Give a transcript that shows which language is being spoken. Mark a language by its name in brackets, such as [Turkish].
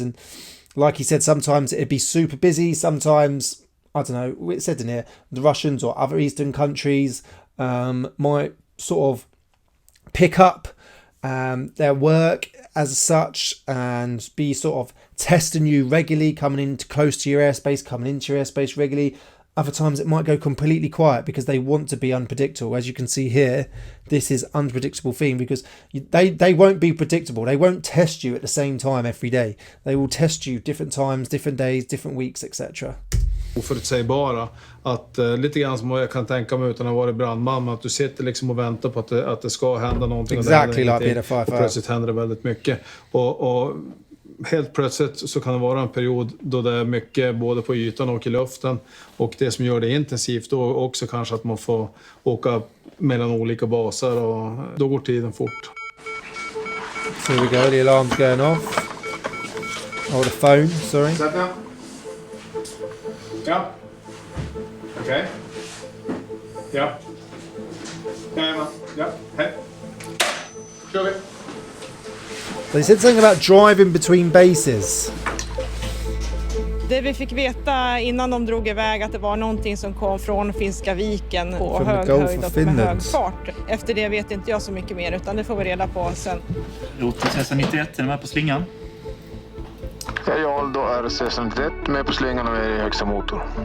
[English] And like he said, sometimes it'd be super busy. Sometimes, I don't know, it said in here, the Russians or other Eastern countries might sort of pick up their work as such and be sort of testing you regularly, coming in close to your airspace, coming into your airspace regularly. Other times it might go completely quiet because they want to be unpredictable. As you can see here, this is unpredictable theme because they won't be predictable. They won't test you at the same time every day. They will test you different times, different days, different weeks, etc. [Swedish] Oförutsägbara, att lite grann som jag kan tänka mig utan att vara brandman, att du sitter liksom och väntar på att det ska hända någonting. [English] Exactly like being a firefighter. [Swedish] Och plötsligt händer det väldigt mycket. Och helt plötsligt så kan det vara en period då det är mycket både på ytan och i luften. Och det som gör det intensivt då också kanske att man får åka mellan olika baser och då går tiden fort. [English] So we go, the alarm's going off. Oh, the phone, sorry. [Swedish] Ja. Okej. Ja. Jajamän. Ja. Hej. Kör vi. [English] They said something about driving between bases. [Swedish] Det vi fick veta innan de drog iväg att det var någonting som kom från Finska viken på hög höjd och med hög fart. Efter det vet inte jag så mycket mer utan det får vi reda på sen. Roten CSA-91, är med på slingan? Ja, då är CSA-91 med på slingan och är i högsta motor.